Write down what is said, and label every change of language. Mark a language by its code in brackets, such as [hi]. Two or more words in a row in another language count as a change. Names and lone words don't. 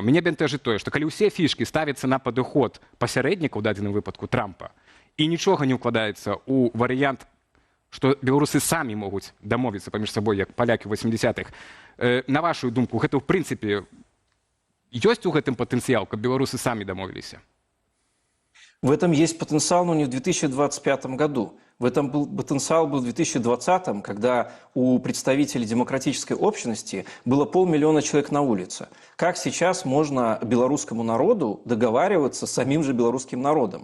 [be] Мяне бянтэжыць тое, што калі ўсе фішкі ставяцца на падыход пасярэдніка ў дадзеным выпадку Трампа, і нічога не ўкладаецца ў варыянт, што беларусы самі могуць дамовіцца паміж сабой, як палякі ў 80-х. На вашу думку, гэта ў прынцыпе ёсць у гэтым патэнцыял, каб беларусы самі дамовіліся? [ru] В этом есть потенциал, но не в 2025 году. Потенциал был в 2020, когда у представителей демократической общности было 500 000 человек на улице. Как сейчас можно белорусскому народу договариваться с самим же белорусским народом?